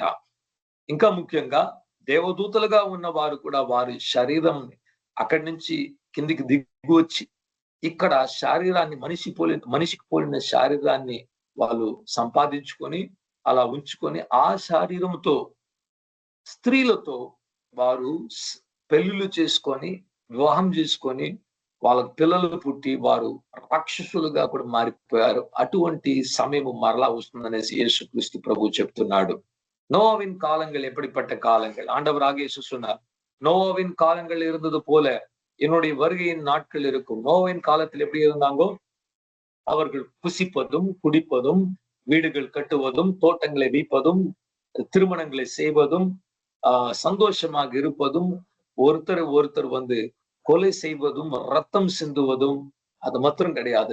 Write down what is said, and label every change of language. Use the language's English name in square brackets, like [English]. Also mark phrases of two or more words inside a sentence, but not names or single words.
[Telugu] ఇంకా ముఖ్యంగా దేవదూతలుగా ఉన్న వారు కూడా వారి శరీరం అక్కడి నుంచి కిందికి దిగు వచ్చి ఇక్కడ శరీరాన్ని మనిషికి పోలిన శరీరాన్ని వాళ్ళు సంపాదించుకొని అలా ఉంచుకొని ఆ శరీరంతో స్త్రీలతో వారు పెళ్లిళ్ళు చేసుకొని వివాహం చేసుకొని వాళ్ళకి పిల్లలు పుట్టి వారు రాక్షసులుగా కూడా మారిపోయారు. అటువంటి సమయం మరలా వస్తుందనేసి యేసుక్రీస్తు ప్రభు చెప్తున్నాడు. [Tamil] நோவாவின் காலங்கள் எப்படிப்பட்ட காலங்கள்? ஆண்டவராக இயேசு சொன்னார், நோவாவின் காலங்கள் இருந்தது போல என்னுடைய வருகையின் நாட்கள் இருக்கும். நோவாவின் காலத்தில் எப்படி இருந்தாங்கோ? அவர்கள் புசிப்பதும் குடிப்பதும் வீடுகள் கட்டுவதும் தோட்டங்களை வைப்பதும் திருமணங்களை செய்வதும் சந்தோஷமாக இருப்பதும் ஒருத்தர் வந்து கொலை செய்வதும் ரத்தம் சிந்துவதும் அது மாத்திரம் கிடையாது.